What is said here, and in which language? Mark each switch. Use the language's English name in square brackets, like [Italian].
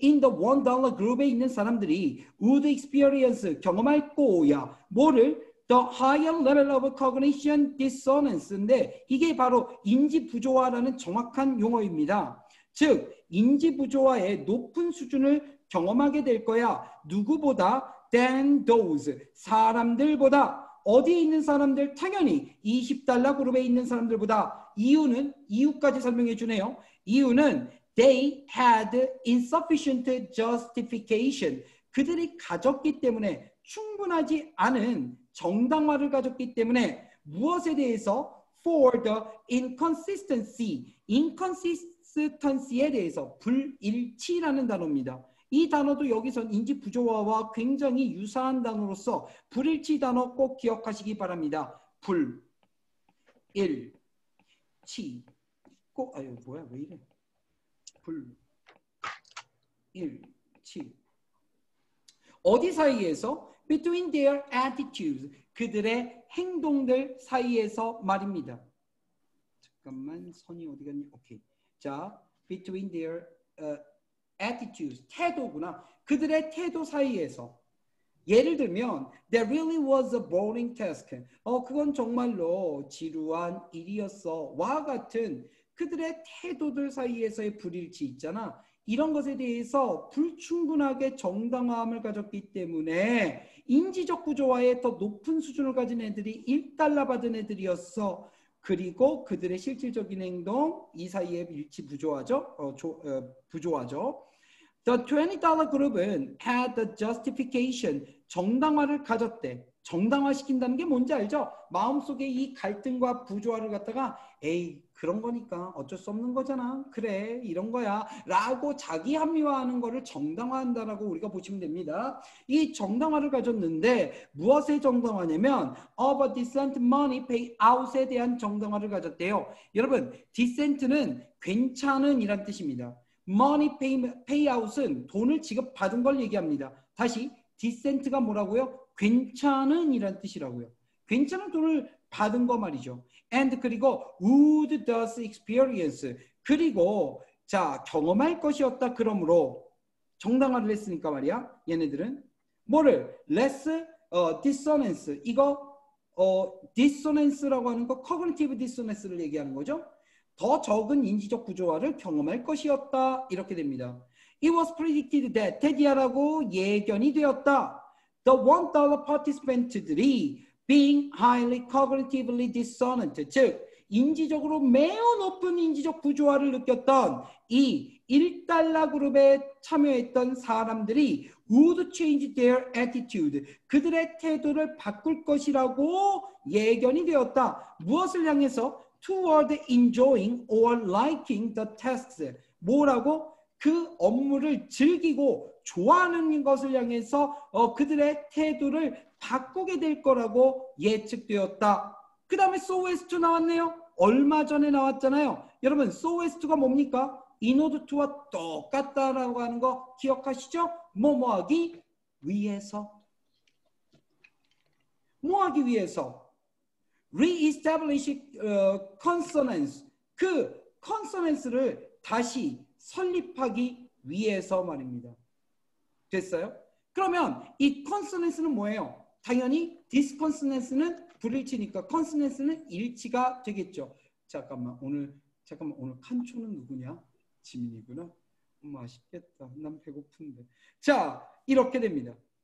[English] In the $1 [Korean] 그룹에 있는 사람들이 [English] would experience, [Korean] 경험할 거야. 뭐를? [English] The higher level of cognition dissonance [Korean] 인데 이게 바로 인지 부조화라는 정확한 용어입니다. 즉, 인지 부조화의 높은 수준을 경험하게 될 거야. 누구보다? [English] than those, [Korean] 사람들보다. 어디에 있는 사람들? 당연히 $20 그룹에 있는 사람들보다. 이유는? 이유까지 설명해 주네요. 이유는 [English] they had insufficient justification. [Korean] 그들이 가졌기 때문에 충분하지 않은 정당화를 가졌기 때문에 무엇에 대해서? [English] for the inconsistency [Korean] 에 대해서 불일치라는 단어입니다. 이 단어도 여기선 인지 부조화와 굉장히 유사한 단어로서 불일치 단어 꼭 기억하시기 바랍니다. 불일치. 꼭 아유 뭐야 왜 이래? 불일치. 어디 사이에서? [English] Between their attitudes. [Korean] 그들의 행동들 사이에서 말입니다. 잠깐만 선이 어디 갔니? 오케이. 자, [English] between their attitudes, [Korean] 태도구나. 그들의 태도 사이에서. 예를 들면 [English] that really was a boring task. [Korean] 그건 정말로 지루한 일이었어. 와 같은 그들의 태도들 사이에서의 불일치 있잖아. 이런 것에 대해서 불충분하게 정당함을 가졌기 때문에 인지적 구조화에 더 높은 수준을 가진 애들이 $1 받은 애들이었어. 그리고 그들의 실질적인 행동 이 사이에 일치 부조화죠. 부조화죠. [English] The $20 그룹은 had the justification, [Korean] 정당화를 가졌대. 정당화시킨다는 게 뭔지 알죠? 마음속에 이 갈등과 부조화를 갖다가 에이 그런 거니까 어쩔 수 없는 거잖아. 그래 이런 거야 라고 자기 합리화하는 거를 정당화한다라고 우리가 보시면 됩니다. 이 정당화를 가졌는데 무엇의 정당화냐면 [English] of a decent money payout [Korean] 에 대한 정당화를 가졌대요. 여러분 decent는 괜찮은 이란 뜻입니다. money payout은 돈을 지급받은 걸 얘기합니다. 다시 decent가 뭐라고요? 괜찮은 이란 뜻이라고요. 괜찮은 돈을 받은 거 말이죠. and 그리고 [English] would thus experience [Korean] 그리고 자 경험할 것이었다. 그러므로 정당화를 했으니까 말이야. 얘네들은 뭐를? [English] less dissonance [Korean] 이거 dissonance라고 하는 거 [English] cognitive dissonance [Korean] 를 얘기하는 거죠. 더 적은 인지적 구조화를 경험할 것이었다. 이렇게 됩니다. [English] It was predicted that [Korean] 테디아라고 예견이 되었다. The $1 participant들이 [English] being highly cognitively dissonant, [Korean] 즉 인지적으로 매우 높은 인지적 부조화를 느꼈던 이 $1 그룹에 참여했던 사람들이 [English] would change their attitude, [Korean] 그들의 태도를 바꿀 것이라고 예견이 되었다. 무엇을 향해서? [English] toward enjoying or liking the tasks. [Korean] 뭐라고? 그 업무를 즐기고 좋아하는 것을 향해서 그들의 태도를 바꾸게 될 거라고 예측되었다. 그 다음에 so as to 나왔네요. 얼마 전에 나왔잖아요. 여러분 so as to가 뭡니까? [English] in order to [Korean] 와 똑같다라고 하는 거 기억하시죠? 뭐하기 위해서. 뭐하기 위해서? [English] Re-establish consonance. [Korean] 그 consonance를 다시 설립하기 위해서 말입니다. 됐어요? 그러면 이 consonance는 뭐예요? 당연히 disconsonance는 불일치니까 consonance는 일치가 되겠죠. 잠깐만 오늘 칸초는 누구냐? 지민이구나. 맛있겠다. 난 배고픈데. 자 이렇게 됩니다.